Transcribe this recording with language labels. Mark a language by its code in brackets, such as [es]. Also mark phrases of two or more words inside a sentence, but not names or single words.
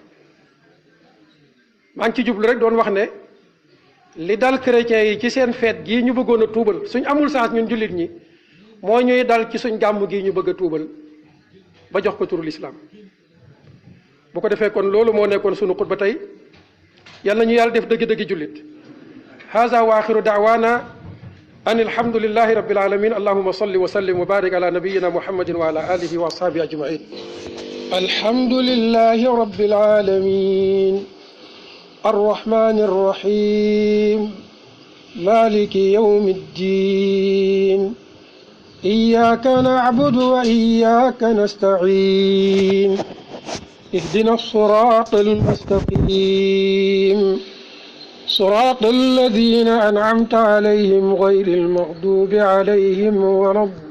[wo] maa ngi ci jublu rek doon wax ne li dal chrétiens yi ci seen feet gii ñu bëggoon a tuubal suñ amul sens ñun jullit ñi moo ñuy dal ci suñ gàmm gii ñu bëgg a tuubal ba jox ko turu lislaam bu ko defee kon loolu moo nekkoon sunu xutba tey yàlla ñu yàlla def dëgg-dëgg jullit haza [ar] وآخر دعوانا أن الحمد لله رب العالمين اللهم صل وسلم وبارك على نبينا محمد وعلى آله وأصحابه أجمعين الحمد لله رب العالمين الرحمن الرحيم مالك يوم الدين إياك نعبد وإياك نستعين اهدنا الصراط المستقيم صراط الذين أنعمت عليهم غير المغضوب عليهم ولا